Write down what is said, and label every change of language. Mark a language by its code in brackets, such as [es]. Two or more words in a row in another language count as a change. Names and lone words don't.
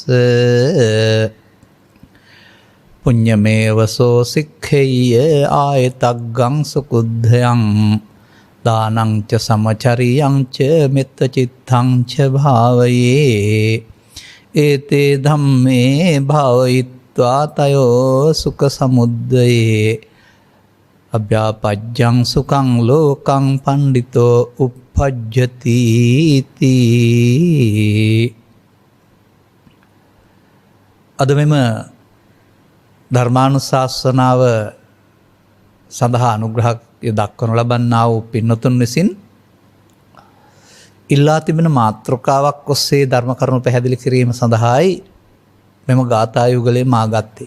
[pi] පුඤ්ඤමේවසෝ සික්ඛේය ආයතග්ගං සුකුද්ධයං දානං ච සමචරියං ච මෙත්ත චිත්තං ච භාවයේ ඒතේ ධම්මේ භාවයිත්වා තයෝ සුඛ සමුද්දයේ අභ්‍යාපජ්ජං සුඛං ලෝකං පණ්ඩිතෝ uppajjati තී. [si] අද මෙම ධර්මානුශාසනාව සඳහා අනුග්‍රහය දක්වනු ලබන්නා වූ පින්නතුන් විසින් ඉල්ලා තිබෙන මාතෘකාවක් ඔස්සේ ධර්ම කරුණු පැහැදිලි කිරීම සඳහායි මෙම ගාථා යුගලේ මා ගත්තේ.